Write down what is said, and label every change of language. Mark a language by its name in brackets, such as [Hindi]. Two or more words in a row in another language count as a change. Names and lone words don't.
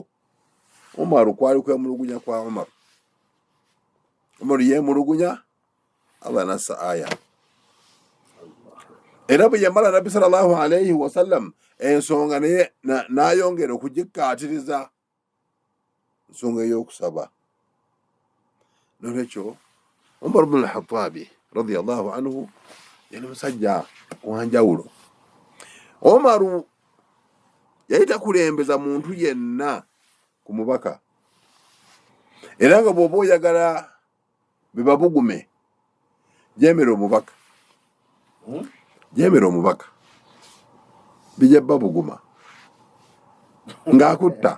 [Ganda] Umaru kwali kwemulugunya kwa Umaru. Umaru yeemulugunya, Allah nassa aya. Era bwe yamala Nabbi [Arabic] sallallahu alayhi wa sallam [Ganda] ensonga naye n'ayongera okugikkaatiriza, ensonga ey'okusaba. Nolwekyo Umar ibn al-Khattab [Arabic] radiyallahu anhu [Ganda] yali musajja wanjawulo. Umaru yali takulembeza muntu yenna ku mubaka, era nga bw'oba oyagala bibabugume, jeemera omubaka, jeemera omubaka, bijja babuguma ng'akutta.